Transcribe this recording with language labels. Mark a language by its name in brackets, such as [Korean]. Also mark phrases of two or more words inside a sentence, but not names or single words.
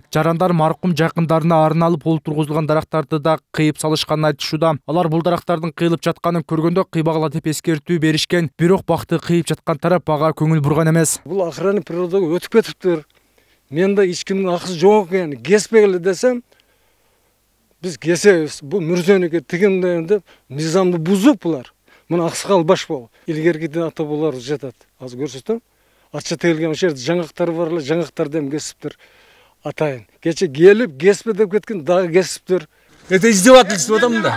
[Kyrgyz] Жарандар маркум жакындарына арналып олтургузулган дарактарды да кыйып салышканын айтышууда. Алар бул дарактардын кыйылып жатканын көргөндө кыйбагыла деп эскертүү беришкен. Бирок бакты кыйып жаткан тарап ага көңүл бурган эмес. Бул [Russian] охрана природага [Kyrgyz] өтүп кетиптир. Менде эч кимдин акысы жок экен. Кеспегиле десем, биз кесебиз. Bu мүрзөнүкө тигинден деп мыйзамды бузуп булар. Мына аксыкал баш бол. Илгергиден ата булар жатат. Азыр көрсөтөм. Ача тегилген ошо жерде жаңактар бар эле, жаңактардан кесиптир. Атайын. Кече келип кеспе деп кеткен, дагы кесиптир. [Russian] Это издевательство [Kyrgyz] да мында.